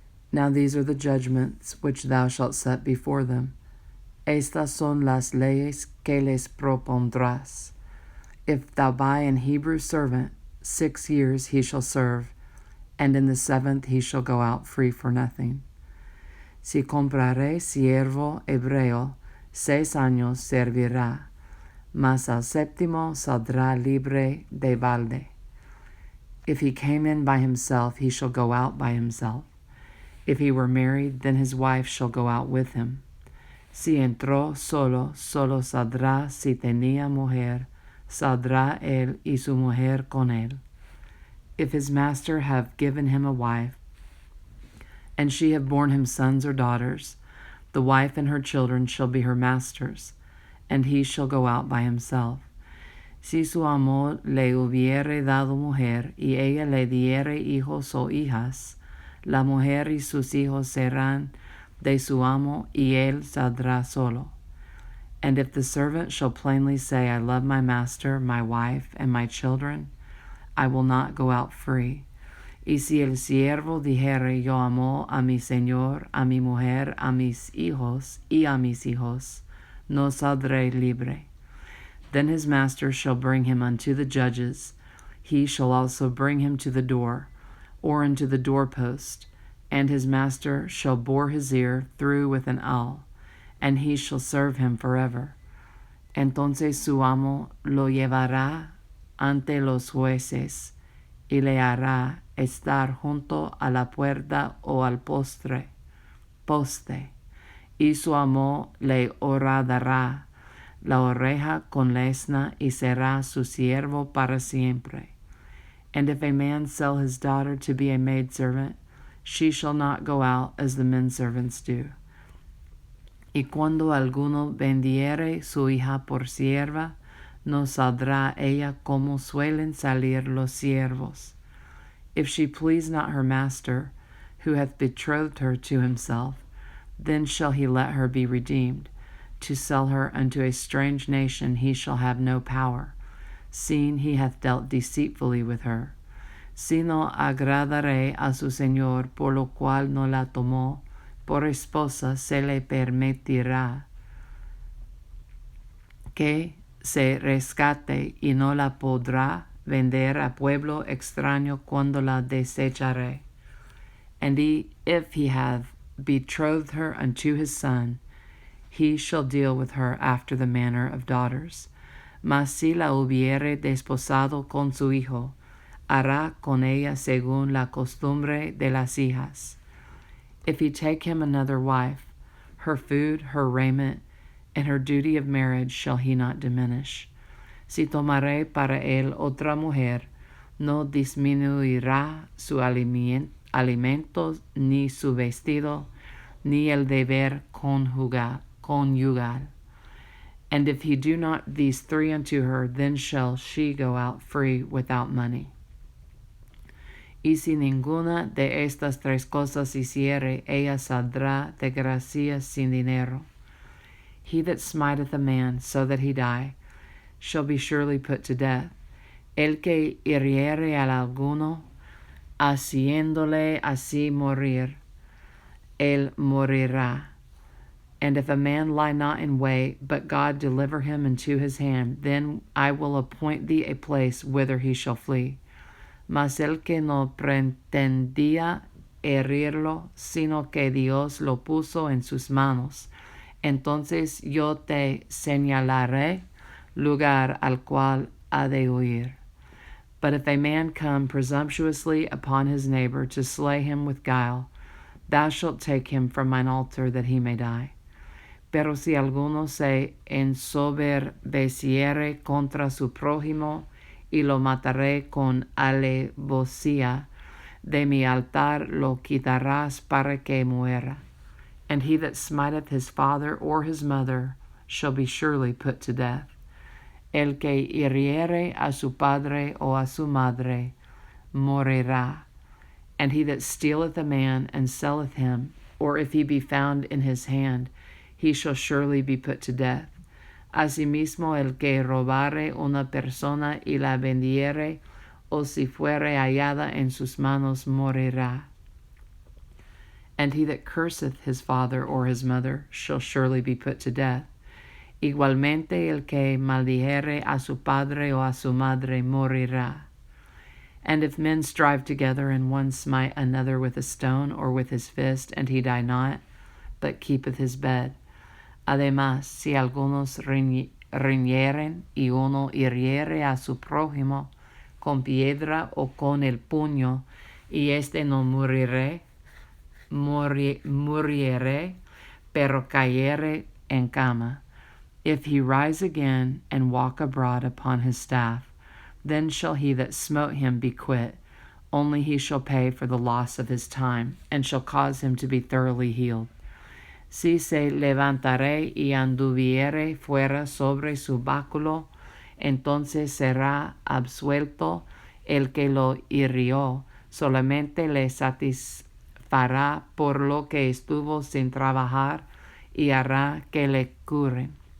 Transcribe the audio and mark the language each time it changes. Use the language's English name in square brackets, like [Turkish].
[English] Now these are the judgments which thou shalt set before them. [Spanish] Estas son las leyes que les propondrás. [English] If thou buy an Hebrew servant, 6 years he shall serve, and in the 7th he shall go out free for nothing. [Spanish] Si comprare siervo hebreo, 6 años servirá, mas al 7º saldrá libre de balde. [English] If he came in by himself, he shall go out by himself. If he were married, then his wife shall go out with him. [Spanish] Si entró solo, solo saldrá. Si tenía mujer, saldrá él y su mujer con él. [English] If his master have given him a wife, and she have borne him sons or daughters, the wife and her children shall be her master's, and he shall go out by himself. [Spanish] Si su amo le hubiere dado mujer, y ella le diere hijos o hijas, la mujer y sus hijos serán de su amo, y él saldrá solo. [English] And if the servant shall plainly say, I love my master, my wife, and my children, I will not go out free. [Spanish] Y si el siervo dijere, yo amo a mi señor, a mi mujer, a mis hijos, y a mis hijos, no saldré libre. [English] Then his master shall bring him unto the judges. He shall also bring him to the door, or unto the doorpost, and his master shall bore his ear through with an awl, and he shall serve him forever. [Spanish] Entonces su amo lo llevará ante los jueces, y le hará estar junto a la puerta o al poste, y su amo le horadará la oreja con lesna, y será su siervo para siempre. [English] And if a man sell his daughter to be a maidservant, she shall not go out as the men servants do. [Spanish] Y cuando alguno vendiere su hija por sierva, no saldrá ella como suelen salir los siervos. [English] If she please not her master, who hath betrothed her to himself, then shall he let her be redeemed. To sell her unto a strange nation he shall have no power, seeing he hath dealt deceitfully with her. [Spanish] Si no agradaré a su señor, por lo cual no la tomó por esposa, se le permitirá que se rescate, y no la podrá vender a pueblo extraño cuando la desecharé. [English] And if he have betrothed her unto his son, he shall deal with her after the manner of daughters. [Spanish] Mas si la hubiere desposado con su hijo, hará con ella según la costumbre de las hijas. [English] If he take him another wife, her food, her raiment, and her duty of marriage shall he not diminish. [Spanish] Si tomare para él otra mujer, no disminuirá su alimento, ni su vestido, ni el deber conyugal. [English] And if he do not these 3 unto her, then shall she go out free without money. [Spanish] Y si ninguna de estas 3 cosas hiciere, ella saldrá de gracia sin dinero. [English] He that smiteth a man so that he die, shall be surely put to death. [Spanish] El que hiriere al alguno, haciéndole así morir, él morirá. [English] And if a man lie not in way, but God deliver him into his hand, then I will appoint thee a place whither he shall flee. [Spanish] Mas el que no pretendía herirlo, sino que Dios lo puso en sus manos, entonces yo te señalaré lugar al cual ha de huir. [English] But if a man come presumptuously upon his neighbor to slay him with guile, thou shalt take him from mine altar that he may die. [Spanish] Pero si alguno se ensoberbeciere contra su prójimo, y lo mataré con alevosía, de mi altar lo quitarás para que muera. [English] And he that smiteth his father or his mother shall be surely put to death. [Spanish] El que hiriere a su padre o a su madre morirá. [English] And he that stealeth a man and selleth him, or if he be found in his hand, he shall surely be put to death. [Spanish] Asimismo el que robare una persona y la vendiere, o si fuere hallada en sus manos morirá. [English] And he that curseth his father or his mother shall surely be put to death. [Spanish] Igualmente el que maldijere a su padre o a su madre morirá. [English] And if men strive together, and one smite another with a stone or with his fist, and he die not, but keepeth his bed. [Spanish] Además, si algunos riñeren y uno hiriere a su prójimo con piedra o con el puño, y éste no muriere, pero cayere en cama. [English] If he rise again and walk abroad upon his staff, then shall he that smote him be quit, only he shall pay for the loss of his time, and shall cause him to be thoroughly healed. [Spanish] Si se levantare y anduviere fuera sobre su báculo, entonces será absuelto el que lo hirió, solamente le satisfará por lo que estuvo sin trabajar, y hará que le cure.